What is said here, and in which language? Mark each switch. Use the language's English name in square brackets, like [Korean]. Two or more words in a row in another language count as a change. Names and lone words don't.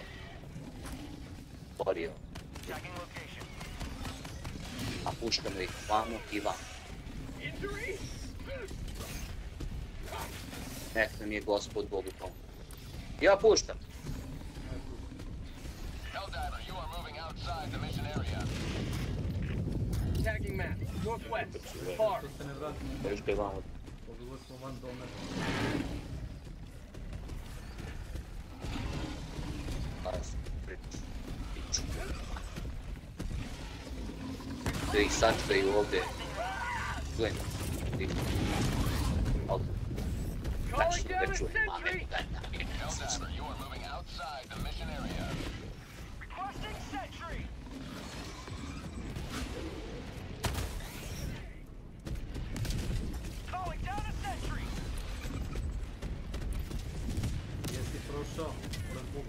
[Bosnian] Borio. A puštamo ih vamo i vamo. Nek nam je gospod Bogu pomoć. Ja puštam. [English] Helldiver, you are moving outside the mission area. Tagging map. Northwest. Far. [Bosnian] To se ne vratimo. Još ga je vamo. Pogledali smo van dome. Da ih sačkaju ovdje. Gledaj. [English] Calling down a sentry. Helldiver, you are moving outside the mission area. Requesting sentry. Calling down a sentry. [Bosnian] Jesi prošao? Pored buba.